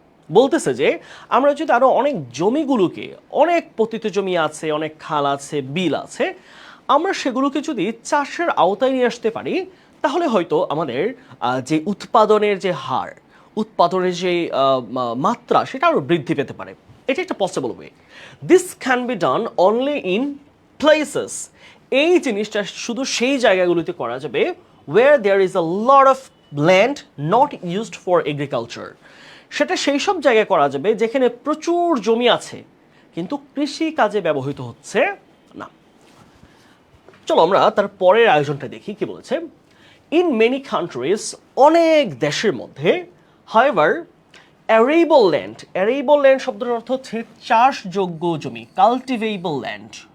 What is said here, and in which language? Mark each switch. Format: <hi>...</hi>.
<bn>বলতেছে যে আমরা যদি আরও অনেক জমিগুলোকে, অনেক পতিত জমি আছে, অনেক খাল আছে, বিল আছে, আমরা সেগুলোকে যদি চাষের আওতায় নিয়ে আসতে পারি, তাহলে হয়তো আমাদের যে উৎপাদনের যে হার, উৎপাদনের যে মাত্রা, সেটা আরও বৃদ্ধি পেতে পারে। এটা একটা</bn> <en>Possible way. This can be done only in places</en> <bn>এই জিনিসটা শুধু সেই জায়গাগুলোতে করা যাবে</bn> <en>where there is a lot of land not used for agriculture।</en> <bn>সেটা সেই সব জায়গায় করা যাবে যেখানে প্রচুর জমি আছে কিন্তু কৃষি কাজে ব্যবহৃত হচ্ছে না। চলো আমরা তার পরের আয়োজনটা দেখি কি বলেছে।</bn> <en>in many countries,</en> <bn>অনেক দেশের মধ্যে,</bn> <en>however arable land</en> <bn>শব্দের অর্থ হচ্ছে চাষযোগ্য জমি, কাল্টিভেবল ল্যান্ড।</bn>